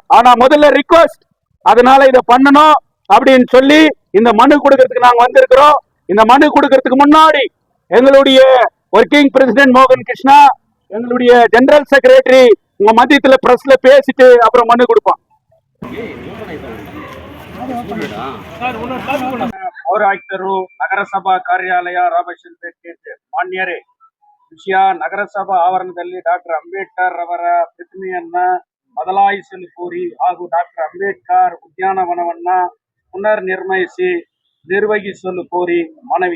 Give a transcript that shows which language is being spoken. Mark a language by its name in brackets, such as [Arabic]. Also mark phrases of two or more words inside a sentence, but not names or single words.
[Tamil] ஆனா முதல்ல ரிக்வெஸ்ட், அதனால இதை பண்ணணும் அப்படின்னு சொல்லி இந்த மனு கொடுக்கறதுக்கு நாங்க வந்திருக்கிறோம். இந்த மனு கொடுக்கறதுக்கு முன்னாடி எங்களுடைய [English] working president [Tamil] மோகன் கிருஷ்ணா, எங்களுடைய [English] general secretary [Tamil] உங்க மத்தியத்துல பிரஸ்ல பேசிட்டு அப்புறம் மனு கொடுப்பான். [Kannada] ಪೌರಾಯುಕ್ತರು ನಗರಸಭಾ ಕಾರ್ಯಾಲಯ ರಾಬರ್ಟ್ಸನ್ಪೇಟೆ ಮಾನ್ಯರೇ, ವಿಷಯ ನಗರಸಭಾ ಆವರಣದಲ್ಲಿ ಡಾಕ್ಟರ್ ಅಂಬೇಡ್ಕರ್ ಅವರ ಪ್ರತಿಮೆಯನ್ನ ಬದಲಾಯಿಸಲು ಕೋರಿ ಹಾಗೂ ಡಾಕ್ಟರ್ ಅಂಬೇಡ್ಕರ್ ಉದ್ಯಾನವನವನ್ನ ಪುನರ್ ನಿರ್ವಹಿಸಲು ಕೋರಿ ಮನವಿ.